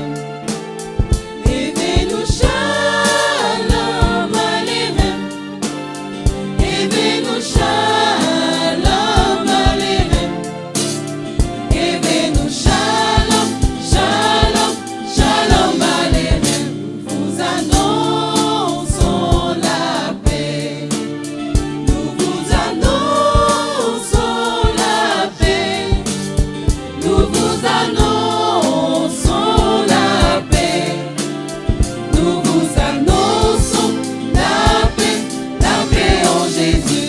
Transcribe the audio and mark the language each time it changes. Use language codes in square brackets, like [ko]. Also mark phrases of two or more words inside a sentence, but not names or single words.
[he] הבאנו שלום עליכם. הבאנו שלום עליכם. הבאנו שלום, שלום, שלום עליכם. [fr] Nous vous annonçons la paix. Nous vous annonçons la paix. Nous vous annonçons la paix. Nous vous annonçons la paix en Jésus.